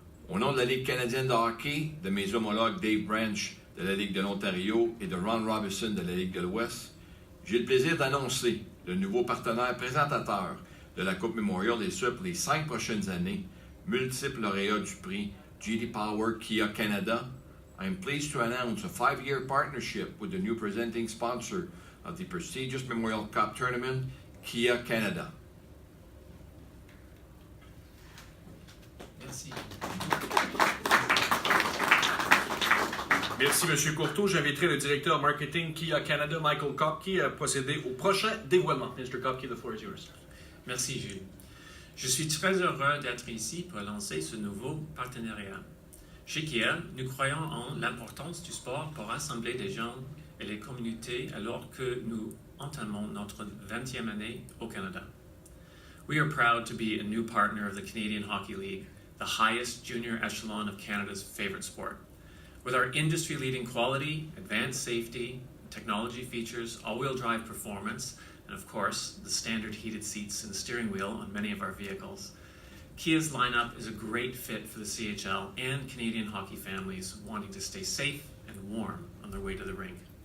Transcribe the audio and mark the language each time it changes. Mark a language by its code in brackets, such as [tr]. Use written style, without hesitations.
[fr] Au nom de la Ligue canadienne de hockey, de mes homologues Dave Branch de la Ligue de l'Ontario et de Ron Robinson de la Ligue de l'Ouest, j'ai le plaisir d'annoncer le nouveau partenaire présentateur de la Coupe Memorial et ce pour les 5 prochaines années, multiple lauréat du prix J.D. Power Kia Canada. [en] I am pleased to announce a 5-year partnership with the new presenting sponsor of the prestigious Memorial Cup Tournament, Kia Canada. [fr] Merci. Merci, M. Courteau. J'inviterai le directeur marketing Kia Canada, Michael Korczak, à procéder au prochain dévoilement. [en] Mr. Korczak, the floor is yours. [fr] Merci, Gilles. Je suis très heureux d'être ici pour lancer ce nouveau partenariat. Chez Kia, nous croyons en l'importance du sport pour rassembler les gens et les communautés alors que nous entamons notre 20e année au Canada. [en] We are proud to be a new partner of the Canadian Hockey League, the highest junior echelon of Canada's favorite sport. With our industry-leading quality, advanced safety, technology features, all-wheel drive performance, and of course, the standard heated seats and steering wheel on many of our vehicles, Kia's lineup is a great fit for the CHL and Canadian hockey families wanting to stay safe and warm on their way to the rink.